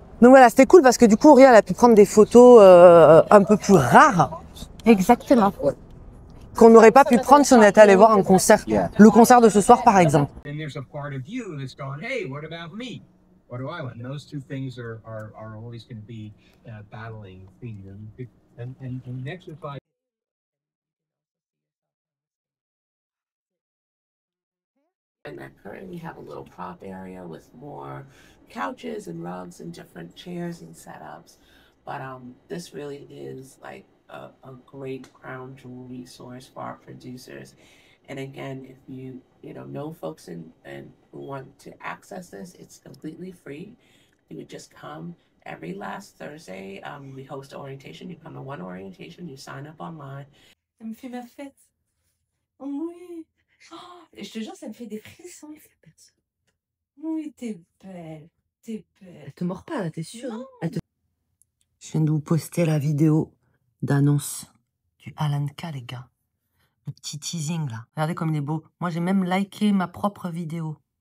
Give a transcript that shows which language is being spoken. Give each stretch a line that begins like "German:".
French: Donc voilà, c'était cool parce que du coup, Auria, elle a pu prendre des photos un peu plus rares. Exactement. Qu'on n'aurait pas pu prendre si on était allé voir un concert. Le concert de ce soir, par exemple.
English: And there's a part of you that's going, hey, what about me? What do I want? And those two things are always going to be battling between them. And exercise. And I currently have a little prop area with more couches and rugs and different chairs and setups. But this really is like a great crown jewel resource for our producers. And again, if you know folks and who want to access this, it's completely free. You would just come every last Thursday. We host an orientation. You come to one orientation, you sign up online.
French: Ça me fait ma fête. Oui. Oh, et je te jure, ça me fait des frissons. Oui, t'es belle. T'es belle. Elle te mord pas, là, t'es sûre? Non. Je viens de vous poster la vidéo d'annonce du Alan K, les gars. Le petit teasing, là. Regardez comme il est beau. Moi, j'ai même liké ma propre vidéo.